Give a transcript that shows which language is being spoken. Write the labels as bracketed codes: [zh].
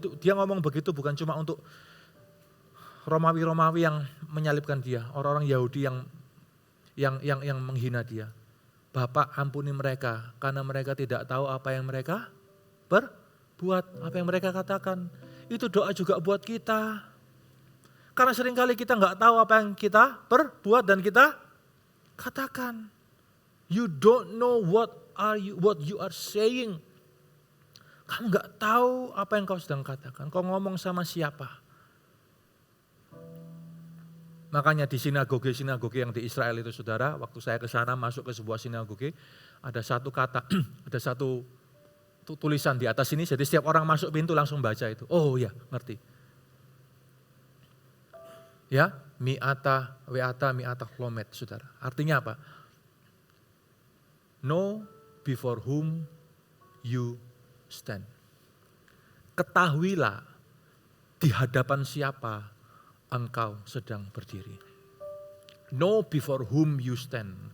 [id] Dia ngomong begitu bukan cuma untuk Romawi yang menyalibkan dia, orang-orang Yahudi yang menghina dia. Bapak ampuni mereka karena mereka tidak tahu apa yang mereka berbuat, apa yang mereka katakan. Itu doa juga buat kita. Karena seringkali kita enggak tahu apa yang kita perbuat dan kita katakan. [en] You don't know what you are saying. [id] Kamu enggak tahu apa yang kau sedang katakan. Kau ngomong sama siapa? Makanya di sinagoge yang di Israel itu saudara, waktu saya ke sana masuk ke sebuah sinagoge, ada satu kata, ada satu tulisan di atas ini, jadi setiap orang masuk pintu langsung baca itu. Oh ya, ngerti. Ya, [he] mi'ata klomet [id] saudara. Artinya apa? [en] Know before whom you stand. [id] Ketahuilah di hadapan siapa engkau sedang berdiri. [en] Know before whom you stand.